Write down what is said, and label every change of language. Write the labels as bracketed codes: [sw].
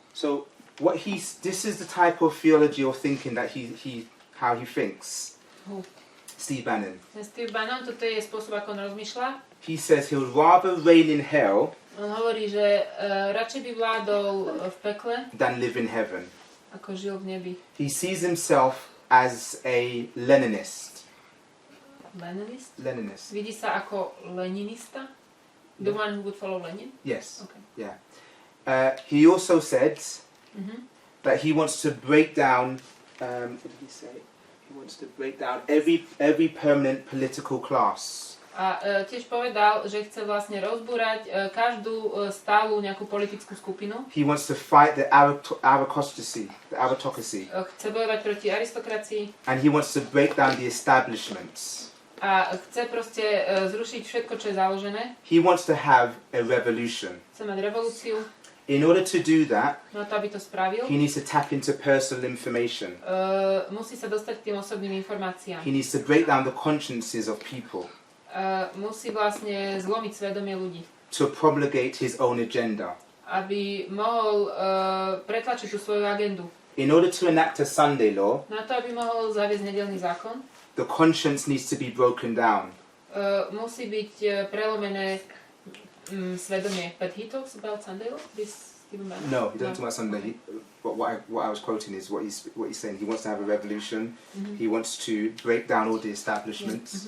[en] So this is the type of theology or thinking that how he thinks. Who? Steve Bannon. [sk] Ten Steve Bannon, toto je spôsob, ako on rozmýšľa. [en] He says he'll rather reign in hell [sk] On hovorí, že radšej by vládol v pekle, [en] than live in heaven. [sk] ako žil v nebi. [en] He sees himself as a Leninist. Leninist? Leninist. [sk] Vidí sa ako leninista? [en] The one who would follow Lenin? Yes. Okay. Yeah. He also said that he wants to break down. What did he say? He wants to break down every permanent political class. [sk] A tiež povedal, že chce vlastne rozbúrať každú stálu nejakú politickú skupinu. [en] He wants to fight the aristocracy. [sk] Chce bojovať proti aristokracii. [en] And he wants to break down the establishments. [sk] A chce proste zrušiť všetko, čo je založené. [en] He wants to have a revolution. [sk] Chce mať revolúciu. [en] In order to do that, [sk] na to, aby to spravil, [en] he needs to tap into personal information. [sk] musí sa dostať k tým osobným informáciám. [en] He needs to break down the consciences of people [sk] Musí vlastne zlomiť svedomie ľudí, [en] to promulgate his own agenda. [sk] aby mohol pretlačiť tú svoju agendu. [en] In order to enact a Sunday law, [sk] Na to, aby mohol zaviesť nedeľný zákon, [en] the conscience needs to be broken down. [sk] musí byť prelomené svedomie. [en] But he talks about Sunday law? This Stephen Bannon? No, he doesn't talk about Sunday. But what I was quoting is what he's saying. He wants to have a revolution. Mhm. He wants to break down all the establishments.